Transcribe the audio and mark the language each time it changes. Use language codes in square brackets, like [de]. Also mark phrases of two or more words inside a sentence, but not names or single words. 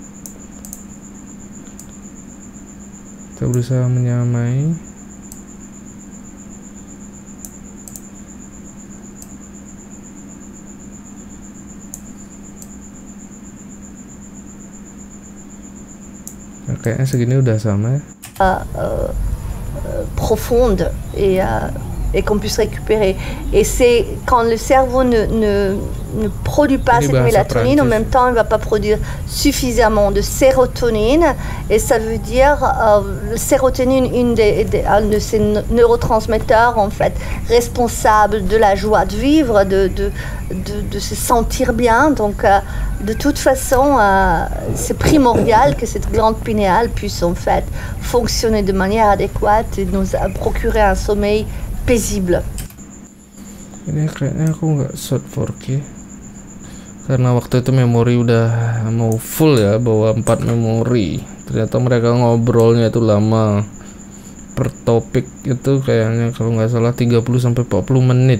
[id] Kita berusaha menyamai. Nah, kayaknya segini udah sama ya. [fr] Profonde et qu'on puisse récupérer. Et c'est quand le cerveau ne produit pas [id] Ini [fr] cette [id] bahasa [fr] mélatonine, en [id] Prancis. [fr] même temps il ne va pas produire suffisamment de sérotonine, et ça veut dire le sérotonine, un de ces neurotransmetteurs en fait responsables de la joie de vivre, de se sentir bien. Donc de toute façon c'est primordial que cette glande pinéale puisse en fait fonctionner de manière adéquate et nous procurer un sommeil paisible. [id] Ini kayaknya aku nggak shot 4K karena waktu itu memori udah mau full ya, bawa 4 memori. Ternyata mereka ngobrolnya itu lama, per topik itu kayaknya kalau nggak salah 30-40 menit.